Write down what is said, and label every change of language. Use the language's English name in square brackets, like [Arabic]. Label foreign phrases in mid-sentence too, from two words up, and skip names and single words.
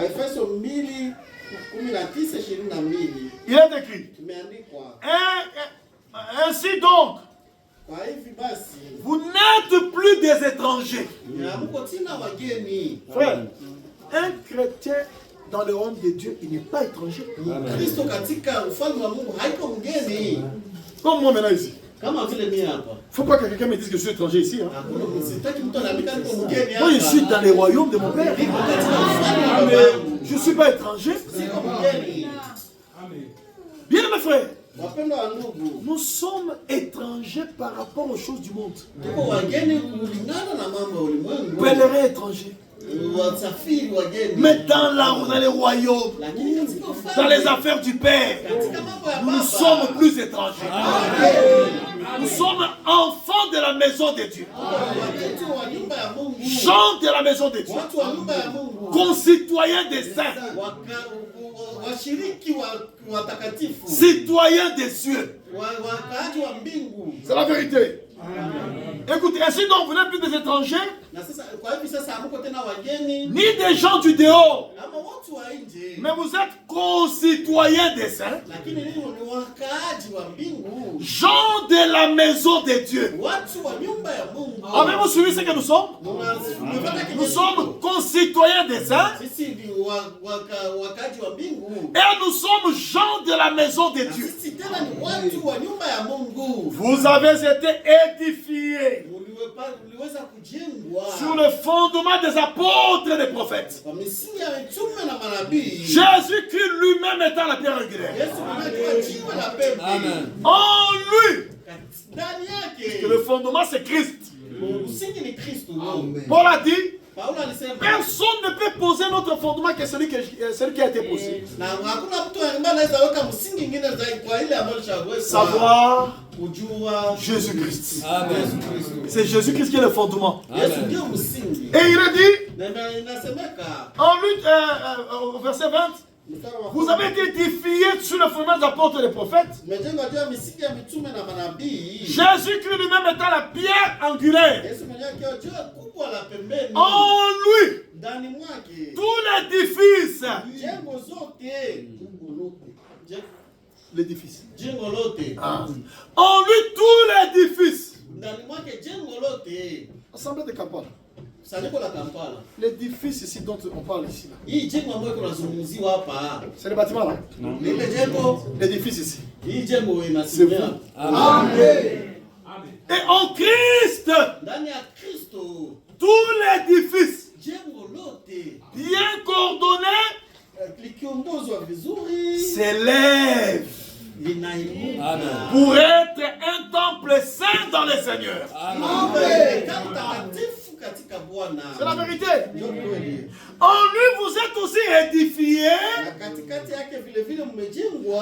[French] Il est écrit. Ainsi donc, vous n'êtes plus des étrangers. Frère, un chrétien dans le royaume de Dieu, il n'est pas étranger. [Swahili] Kristo katika ufalme wa Mungu haiko mgeni. [French] Comme moi maintenant ici. [Swahili] Kama vile mimi hapa. [French] Faut pas que quelqu'un me dise que je suis étranger ici. Hein. [Swahili] Sitaki mtu anaambia niko mgeni hapa. [French] Moi, je suis dans le royaume de mon Père. Je ne suis pas étranger. [Swahili] Siko mgeni. [French] Bien, mes frères. [Swahili] Wapendwa wa ndugu, [French] Nous sommes étrangers par rapport aux choses du monde. [Swahili] tuko wageni kulingana na mambo ya ulimwengu. [French] Pèlerins étrangers. [Swahili] Wasafiri wageni. [French] Mais dans les royaumes, [Swahili] Lakini katika ufalme, [French] dans les affaires du Père, [Swahili] katika mambo ya [French] nous [Swahili] Baba, [French] sommes plus étrangers. Nous sommes enfants de la maison de Dieu. [Swahili] watoto wa nyumba ya Mungu. [French] Gens de la maison de Dieu. [Swahili] Watu wa nyumba ya Mungu. [French] Concitoyens des saints. [Swahili] Washiriki watakatifu. [French] Citoyens des cieux. [Swahili] Wakaaji wa mbingu. [French] C'est la vérité. Écoutez, ainsi donc vous n'êtes plus des étrangers, [Swahili] Na sasa kwa hivi sasa hamuko tena wageni [French] ni des gens du dehors, [Swahili] ama watu wa nje. [French] mais vous êtes concitoyens des saints, [Swahili] Lakini ninyi ni wakaaji wa mbingu. [French] gens de la maison de Dieu. [Swahili] Watu wa nyumba ya Mungu. [French] Avez-vous suivi ce que nous sommes? Nous sommes concitoyens des saints [Swahili] Sisi ni wakaaji wa mbingu. [French] et nous sommes gens de la maison de Dieu. [Swahili] Sisi tena ni watu wa nyumba ya Mungu. [French] Vous avez été édifiés [Swahili] Uliweza kujengwa [French] sur le fondement des apôtres et des prophètes. [Swahili] kwa misingi ya mitume na manabii. [French] Jésus-Christ lui-même étant la pierre angulaire. [Swahili] Yesu mwenyewe jiwe la pembe. [French] En lui, [Swahili] Ndani yake [French] que le fondement c'est Christ. [Swahili] msingi ni Kristo. [French] Paul a dit, [Swahili] Paulo alisema [French] personne ne peut poser notre fondement que celui qui a été posé. [Swahili] na hakuna mtu ambaye anaweza weka msingi mwingine zaidi kwa ile ambayo alishaweka. [French] Savoir [Swahili] Kujua [French] Jésus-Christ. Amen. C'est Jésus-Christ qui est le fondement. [Swahili] Yesu ndio msingi. [French] Et il a dit, [Swahili] Na inasemeka [French] en lui, au verset 20, vous avez été édifiés sur le fondement des apôtres et des prophètes. [Swahili] Mejengwa juu ya misingi ya mitume na manabii. [French] Jésus-Christ lui-même étant la pierre angulaire. [Swahili] Yesu mwenyewe akiwa juu kubwa la pembeni. [French] En lui, [Swahili] Ndani mwake [French] tout l'édifice. [Swahili] jengo zote. [French] L'édifice. [Swahili] Jengo lote. [French] En lui, tout l'édifice. [Swahili] Ndani mwake jengo lote. [French] Assemblée de Kampala. [Swahili] Saniko la Kampala. [French] L'édifice ici dont on parle ici. Là. [Swahili] Hii jengo ambayo kunazungumziwa hapa. [French] C'est le bâtiment là. [Swahili] Lile jengo, [French] L'édifice ici. [Swahili] hii jengo [French] C'est [Swahili] inasimama. [French] vous. Amen. Et en Christ, [Swahili] Ndani ya Kristo, [French] tout l'édifice, [Swahili] jengo lote [French] bien coordonné, [Swahili] likiongozwa vizuri [French] s'élève [Swahili] linainuka [French] pour être un temple saint dans le Seigneur. Amen. [Swahili] Kama takatifu katika Bwana. [French] C'est la vérité. [Swahili] Ndio kweli. [French] En lui, vous êtes aussi édifiés [Swahili] Na katikati yake vile vile mmejengwa